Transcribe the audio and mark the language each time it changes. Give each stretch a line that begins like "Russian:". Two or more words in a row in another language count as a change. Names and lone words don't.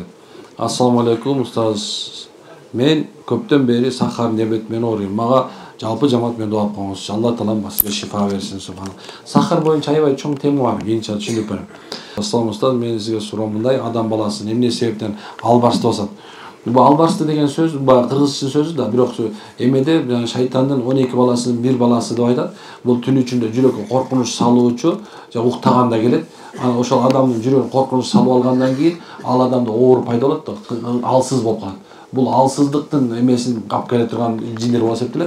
Kyrgyz: Ассаламу алейкум, устаз. Мен көптөн бери
Russian: сахар диабет
Kyrgyz: менен ооруйм. Мага жалпы жамаат менен дуа коюңузчу. Алла таалам сизге шифа берсин, субхана. Сахар боюнча аябай чоң тема бар, кийинче түшүнүп берем. Ассаламу устаз, мен сизге суроом мындай, адам баласы эмне себептен албарсты болсот? Бу албарсты деген сөз, bu кыргызча сөзү да, бирок эмеде шайтандын 12 баласынын бир баласы деп айтат. Бул түн ичинде жүрөккө коркунуч салуучу, же уктаганда келет. Анан ошол адамдын жүрөгүнө коркунуч салып алгандан кийин ал адамда оор пайда болот да, алсыз болуп калат. Бул алсыздыктын эмесин кап келе турган жиндер болуп эсептелет.